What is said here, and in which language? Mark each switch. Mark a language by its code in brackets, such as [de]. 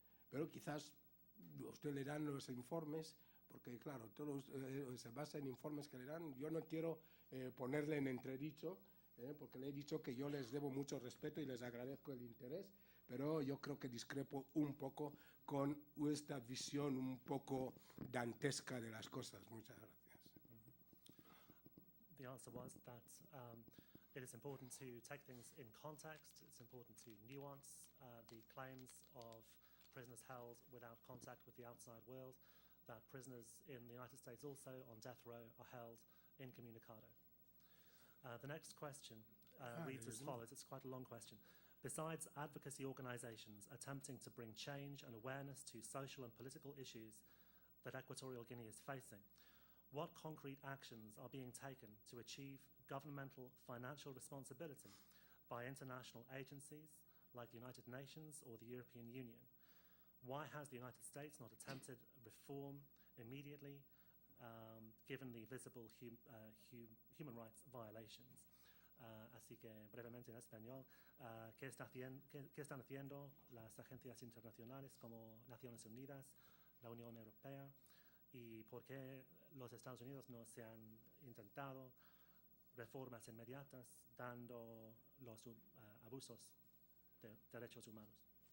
[es] Pero quizás usted le dan los informes, porque claro, todo se basa en informes que le dan. Yo no quiero ponerle en entredicho, porque le he dicho que yo les debo mucho respeto y les agradezco el interés, pero yo creo que discrepo un poco con esta visión un poco dantesca de las cosas. Muchas gracias. [en] The answer was that it is important to take things in context. It's important to nuance the claims of prisoners held without contact with the outside world, that prisoners in the United States also on death row are held incommunicado. The next question reads as follows. It's quite a long question. Besides advocacy organizations attempting to bring change and awareness to social and political issues that Equatorial Guinea is facing, what concrete actions are being taken to achieve governmental financial responsibility by international agencies like the United Nations or the European Union? Why has the United States not attempted reform immediately, given the visible human rights violations? [es] Así que brevemente en español, ¿qué están haciendo las agencias internacionales como Naciones Unidas, la Unión Europea? ¿Y por qué los Estados Unidos no se han intentado reformas inmediatas dando los abusos de derechos humanos?